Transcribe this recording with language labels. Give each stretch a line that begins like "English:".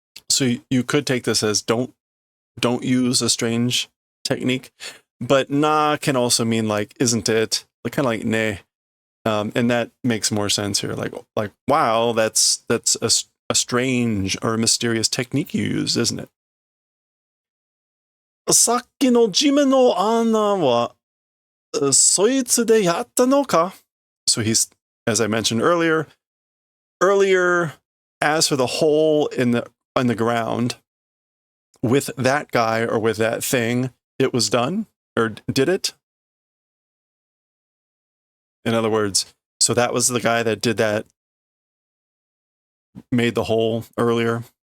English: So you could take this as don't use a strange technique. But na can also mean like, isn't it? Like, kind of like ne. And that makes more sense here. Like wow, that's a strange or a mysterious technique you use, isn't it?
Japanese: さっきの地面の穴は、そいつでやったのか?
English: So he's, as I mentioned earlier, as for the hole in the ground, with that guy or with that thing, it was done, or did it? In other words, so that was the guy that did that, made the hole earlier?